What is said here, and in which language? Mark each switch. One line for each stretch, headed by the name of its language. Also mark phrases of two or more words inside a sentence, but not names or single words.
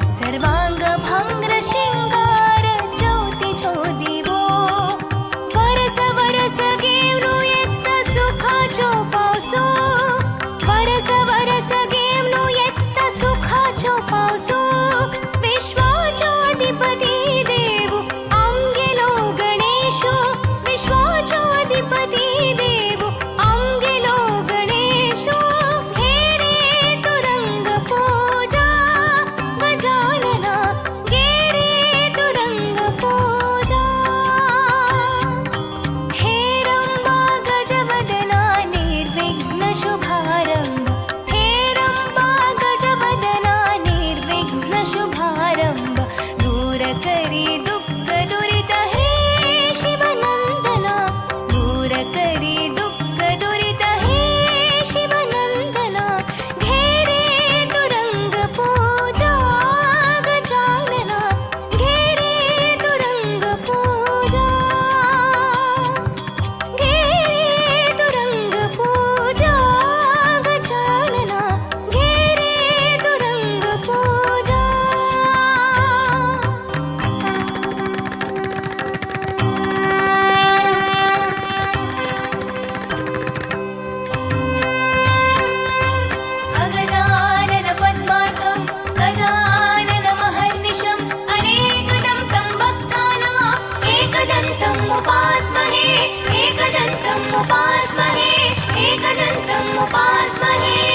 Konkani: सर्वांग भंग्र शिंगार ज्योतीचो दिवो वरस वरस घेवनु येत्ता सुखाचो पावसो वरस वरस घेवनु येत्ता सुखाचो पावसो विश्वाचो अधिपती देव आमगेलो गणेशो विश्वाचो अधिपती देव आमगेलो गणेशो हे रे तुरंग पूजा गजानना गे रे तुरंग पूजा हे रंबा गजवदना निर्विघ्न शुभारंभ हे रंबा गजवदना निर्विघ्न शुभारंभ दूर करी दुःख दुरित हे शिवनंदना दूर करी दुःख दुरित हे शिवनंदना घे रे तुरंग पूजा गजानना घे रे तुरंग पूजा घे रे तुरंग पूजा गजानना घे रे तुरंग पूजा
Sanskrit: अगजानन पद्मार्कं गजानन महर्निशम् अनेकदं तं भक्तानाम् एकदन्तम् उपास्महे एकदन्तम् उपास्महे एकदन्तम् उपास्महे